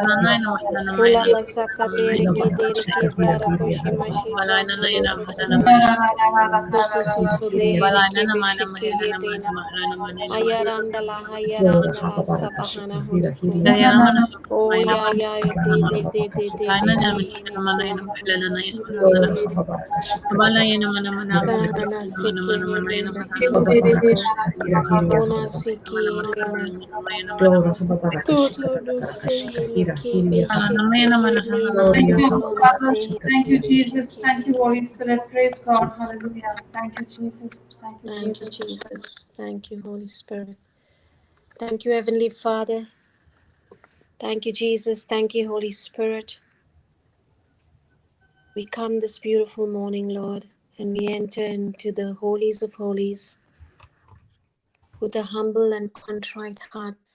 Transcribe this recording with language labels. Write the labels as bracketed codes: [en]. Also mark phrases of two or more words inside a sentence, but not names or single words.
[en] Ula basaka dere kidere kizara koshimashi zohoro sososo. Sososo dehene kebe shiki hirina. Ayarandala sabahana hodoko. Oh ya de hene sohoro siki hirina. Dana siki helena sohoroko. Ona siki helena. Tolo no sehene kebe shiki helena. Tolo no sehene Thank you, kebe Jesus. shiki Thank you, Holy helena. Spirit. Praise God. Hallelujah. Thank you, Jesus. Thank you, Thank you, Jesus. Jesus. Thank you, Holy Spirit. Thank you, Heavenly Father. Thank you, Jesus. Thank you, Holy Spirit. We come this beautiful morning, Lord, and we enter into the holies of holies with a humble and contrite heart.